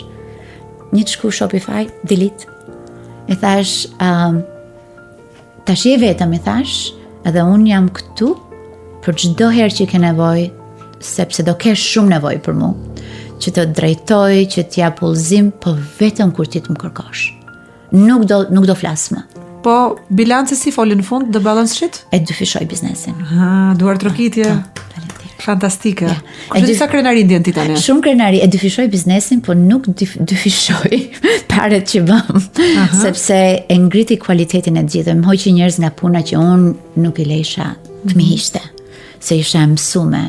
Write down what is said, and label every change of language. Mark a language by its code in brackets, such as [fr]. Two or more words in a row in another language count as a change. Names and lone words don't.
[sq] Një të shku Shopify, delete. I thash, tash je vetëm, i thash, edhe unë jam këtu për çdo herë që ke nevojë, sepse do kesh shumë nevojë për mua, që të drejtoj, që të jap udhëzim, po vetëm kur ti të më kërkosh. Nuk do flas më. Po bilanci si foli në fund, [en] the balance sheet? [sq] E dyfishoj biznesin. Duar trokitje. Fantastike. Kush disa krenari ndjen ti tani? Shumë krenari, e dyfishoj biznesin, po nuk dyfishoj paret që bëm. Sepse e ngriti cilëtetin e gjithë, më hoqi njerëz nga puna që unë nuk i lejsha të më hiqte, se isha mësume.